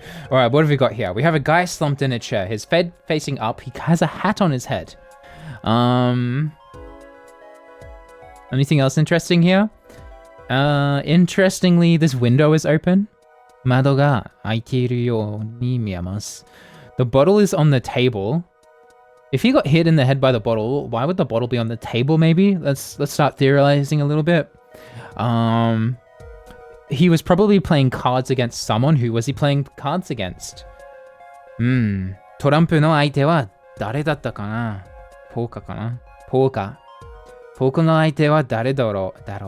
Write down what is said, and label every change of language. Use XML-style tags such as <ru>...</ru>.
<en>Alright, what have we got here? We have a guy slumped in a chair. His head facing up. He has a hat on his head. Anything else interesting here? Interestingly, this window is open.</en> <ja>窓が開いているように見えます.</ja> <en>The bottle is on the table. If he got hit in the head by the bottle, why would the bottle be on the table maybe? Let's start theorizing a little bit. He was probably playing cards against someone. Who was he playing cards against?</en> <ja>トランプの相手は誰だったかな?ポーカーかな? ポーカーの相手は誰だろう?</ja>